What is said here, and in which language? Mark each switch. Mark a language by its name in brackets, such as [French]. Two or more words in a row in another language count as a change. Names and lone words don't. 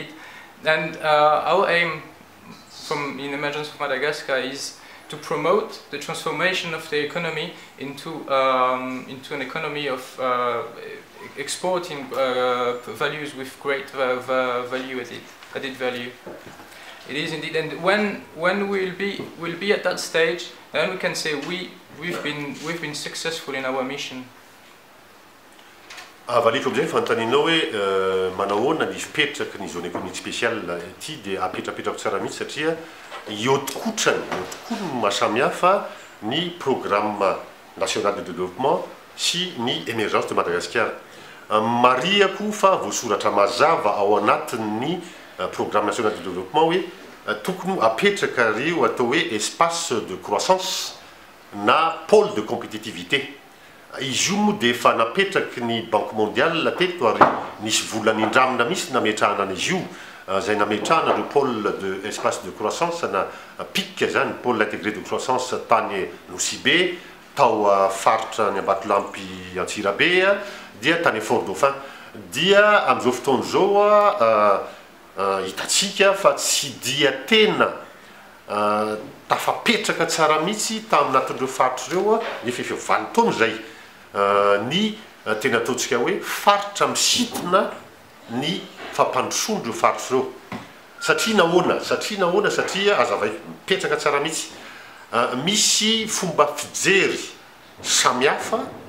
[English] And our aim from in emergence of Madagascar is to promote the transformation of the economy into an economy of exporting values with great value added value. It is indeed, and when we'll be at that stage, then we can say we've been successful in our mission. [Malagasy] Valiko amizay fanontanianao hoe manahoana ny fipetraky ny [French] zone économique spéciale [Malagasy] ity dia apetrapetrako tsara mihitsy satria iotikotrany no mahasamihafa ny [French] programme national de développement [Malagasy] sy ny [French] émergence de Madagascar. [Malagasy] Mariako fa voasoratra mazava ao anatin'ny [French] programme national de développement [Malagasy] hoe tokony apetraka reo atao hoe [French] espace de croissance [Malagasy] na [French] pôle de compétitivité. [Malagasy] Izy io moa dia efa napetraky ny [French] Banque mondiale [Malagasy] teto ary nisy volany indramina misy nametrahana an'izy io zay nametrahana le [French] pôle de espace de croissance [Malagasy] na PIC zany [French] pôle intégré de croissance [Malagasy] tany Nosy-be tao faritra ny Ambatolampy Antsirabe dia tany Fort Dauphin dia amin'izao fotoana zao hitatsika fa tsy dia tena tafapetraka tsara mihitsy taminatin'ireo faritra ireo nefa efa 20 taona zay ny tena ataontsika hoe faritra misintona ny fampandrosoan'ireo faritra ireo satria nahoana satria azavay mipetraka tsara mihitsy misy fomba fijery samihafa